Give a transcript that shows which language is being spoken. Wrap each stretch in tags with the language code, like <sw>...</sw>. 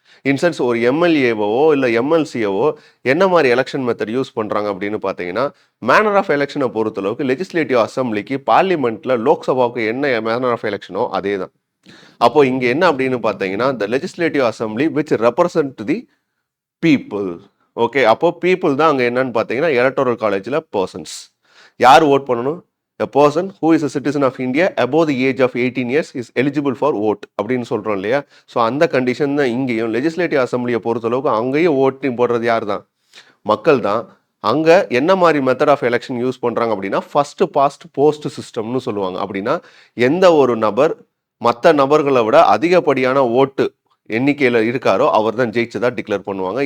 <ta>Incense ஒரு எம்எல்ஏவோ இல்லை எம்எல்சியவோ என்ன மாதிரி எலெக்ஷன் மெத்தட் யூஸ் பண்ணுறாங்க அப்படின்னு பார்த்தீங்கன்னா, மேனர் ஆஃப் எலெக்ஷனை பொறுத்தளவுக்கு லெஜிஸ்லேட்டிவ் அசம்பிளிக்கு பார்லிமெண்ட்டில் லோக்சபாவுக்கு என்ன மேனர் ஆஃப் எலெக்ஷனோ அதே தான். அப்போ இங்கே என்ன அப்படின்னு பார்த்தீங்கன்னா,</ta> <en>The legislative assembly which represent the people.</en> <ta>Okay, அப்போ பீப்புள் தான் அங்கே என்னன்னு பார்த்தீங்கன்னா எலக்டோரல் காலேஜில் பர்சன்ஸ். யார் ஓட் பண்ணணும்?</ta> <en>A person who is a citizen of India above the age of 18 years is eligible for vote</en> <ta>அப்படின்னு சொல்கிறோம் இல்லையா? ஸோ அந்த கண்டிஷன் தான் இங்கேயும் லெஜிஸ்லேட்டிவ் அசம்பிளியை பொறுத்தளவுக்கு அங்கேயும் ஓட்டிங் போடுறது யார் தான்? மக்கள் தான். அங்கே என்ன மாதிரி மெத்தட் ஆஃப் எலெக்ஷன் யூஸ் பண்ணுறாங்க அப்படின்னா ஃபர்ஸ்ட் பாஸ்ட் போஸ்ட் சிஸ்டம்னு சொல்லுவாங்க. அப்படின்னா எந்த ஒரு நபர் மற்ற நபர்களை விட அதிகப்படியான ஓட்டு எண்ணிக்கையில் இருக்காரோ அவர் தான் ஜெயிச்சதா டிக்ளேர் பண்ணுவாங்க.</ta>